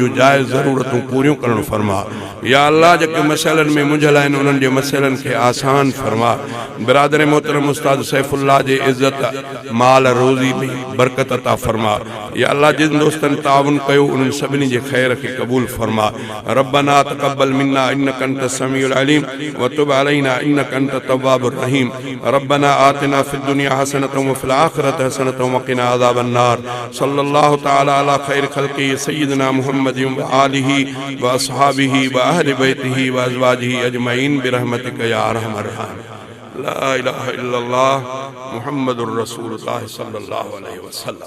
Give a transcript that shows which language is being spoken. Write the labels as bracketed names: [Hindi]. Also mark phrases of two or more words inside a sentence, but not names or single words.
[Sindhi] जूं जाइज़ ज़रूरतूं पूरियूं करणु फरमा [Arabic] يا الله [Sindhi] जेके मसइलनि में मुंझल आहिनि उन्हनि जे मसइलनि खे आसान फरमा बिरादर मोहतरम उस्ताद सैफुल्लाह जे इज़्ज़त माल रोज़ी में बरकत अता फरमा [Arabic] يا الله [Sindhi] जिन दोस्तनि ताउन कयो उन्हनि सभिनी जे ख़ैर खे क़बूल फरमा [Arabic] ربنا تقبل منا إنك أنت السميع العليم وتب علينا إنك أنت التواب الرحيم ربنا آتنا في الدنيا حسنة وفي الآخرة حسنة وقنا عذاب النار صلى الله تعالى على خير خلقه سيدنا محمد وآله وأصحابه وأهل بيته وأزواجه أجمعين برحمتك يا أرحم الراحمين لا إله إلا الله محمد رسول الله صلى الله عليه وسلم.